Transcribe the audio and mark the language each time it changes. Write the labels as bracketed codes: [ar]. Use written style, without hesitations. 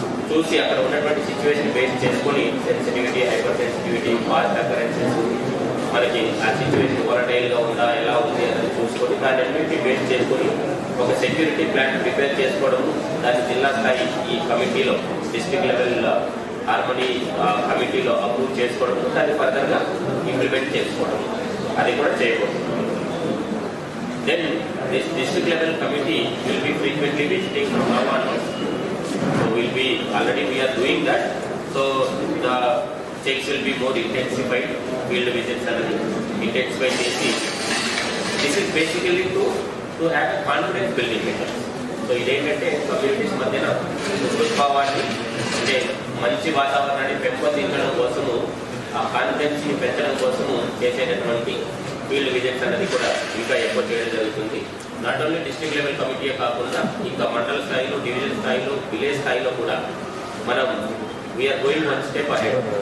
[te] చూసి అక్కడ ఉన్నటువంటి సిచ్యువేషన్ బేస్ చేసుకొని sensitivity, hyper sensitivity, fast occurrences, మనకి ఆ సిచ్యువేషన్ వొలటైల్గా ఉందా ఎలా ఉంది అనేది చూసుకొని దాన్ని అన్నింటినీ బేస్ చేసుకొని ఒక సెక్యూరిటీ ప్లాన్ ప్రిపేర్ చేసుకోవడం, దాన్ని జిల్లా స్థాయి ఈ కమిటీలో డిస్ట్రిక్ట్ లెవెల్ హార్మనీ కమిటీలో అప్రూవ్ చేసుకోవడం, దాన్ని ఫర్దర్గా ఇంప్లిమెంట్ చేసుకోవడం, అది కూడా చేయకూడదు. [en] Then this district level committee will be frequently visiting from now onwards. So already we are doing that. So the checks will be more intensified, field visits and intensified AC. This is basically to have a confidence building measure. [te] So ఇదేంటంటే communities మధ్యన ఉద్భవాన్ని అంటే మంచి వాతావరణాన్ని పెంపొందించడం కోసము, ఆ కాన్ఫిడెన్స్ని పెంచడం కోసము చేసేటటువంటి ఫీల్డ్ విజిట్స్ అనేది కూడా ఇంకా ఎక్కువ చేయడం జరుగుతుంది. [en] not only [te] డిస్ట్రిక్ట్ లెవెల్ కమిటీయే కాకుండా ఇంకా మండల స్థాయిలో, డివిజన్ స్థాయిలో, విలేజ్ స్థాయిలో కూడా మనం [en] We are going one step ahead.